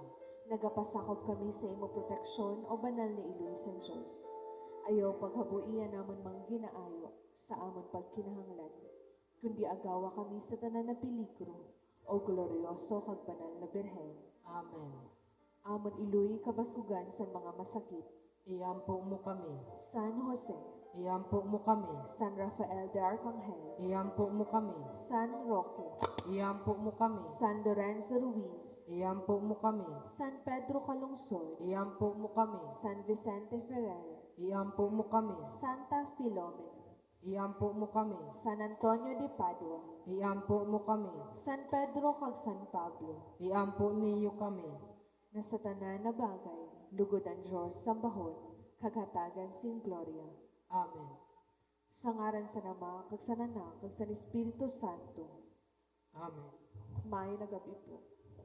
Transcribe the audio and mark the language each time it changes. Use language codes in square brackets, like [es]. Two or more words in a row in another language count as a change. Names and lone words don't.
[hil] Nagapasakop kami sa imo proteksyon o banal na iloy sa Diyos. Ayaw paghabuian namon mang ginaayo sa amon pagkinahanglan, kundi agawa kami sa tanan na peligro o glorioso kag banal na Birhen. Amen. Amon iloy kabasugan sa mga masakit. Iampo mo kami. San Jose, Iampo mo kami. San Rafael de Arcangel, Iampo mo kami. San Roque, Iampo mo kami. San Lorenzo Ruiz, Iampo mo kami. San Pedro Calungsod, Iampo mo kami. San Vicente Ferrer, Iampo mo kami. Santa Filomena, Iampo mo kami. San Antonio de Padua, Iampo mo kami. San Pedro kag San Pablo, Iampo niyo kami. na sa tanan na bagay, lugod ang Diyos sambahon, kaghatagan sing gloria. Amen. Sa ngaran sa Nama, kag sa Anak, kag sa Espiritu Santo. Amen. May nagabi po.